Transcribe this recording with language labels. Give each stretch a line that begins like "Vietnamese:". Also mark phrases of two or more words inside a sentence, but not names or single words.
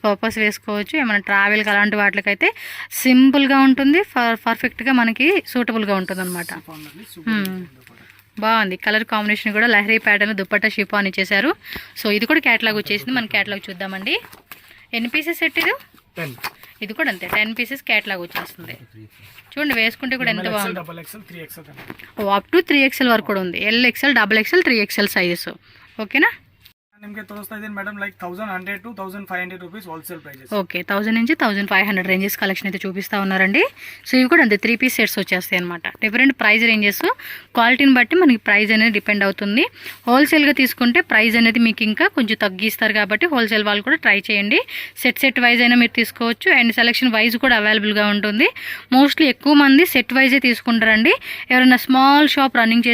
Telugu: పర్పస్ వేసుకోవచ్చు ఏమైనా ట్రావెల్కి అలాంటి వాటికైతే సింపుల్గా ఉంటుంది పర్ఫెక్ట్గా మనకి సూటబుల్గా ఉంటుంది అనమాట బాగుంది
English: colour combination
Telugu: కూడా లహరీ ప్యాటర్న్ దుప్పట్టా షిఫాన్ ఇచ్చేసారు సో ఇది కూడా క్యాటలాగ్ వచ్చేసింది మన క్యాటలాగ్ చూద్దామండి ఎన్ని
English: pieces set
Telugu: ఇది ఇది కూడా అంతే 10
English: pieces catalogue
Telugu: వచ్చేస్తుంది చూడండి వేసుకుంటే కూడా ఎంత బాగుంది
English: up to
Telugu: 3XL వరకు కూడా ఉంది
English: LXL XXL 3XL sizes
Telugu: ఓకేనా
Kannada: ನಿಮಗೆ ತೋರಿಸ್ತಾ ಇದ್ದೀನಿ ಮೇಡಮ್
English: like 1100 to 1500 rupees wholesale prices
Telugu: ఓకే 1000 నుంచి 1500
English: ranges collection
Telugu: అయితే చూపిస్తా ఉన్నారండి సో ఇవి కూడా అంతే 3
English: piece sets
Telugu: వచ్చేస్తాయి అనమాట
English: different price ranges
Telugu: క్వాలిటీని బట్టి మనకి ప్రైస్ అనేది డిపెండ్ అవుతుంది హోల్సేల్గా తీసుకుంటే ప్రైస్ అనేది మీకు ఇంకా కొంచెం తగ్గిస్తారు కాబట్టి హోల్సేల్ వాళ్ళు కూడా ట్రై చేయండి
English: set wise
Telugu: అయినా మీరు తీసుకోవచ్చు
English: and selection wise
Telugu: కూడా అవైలబుల్గా ఉంటుంది మోస్ట్లీ ఎక్కువ మంది సెట్ వైజే తీసుకుంటారండి ఎవరైనా
English: small shop running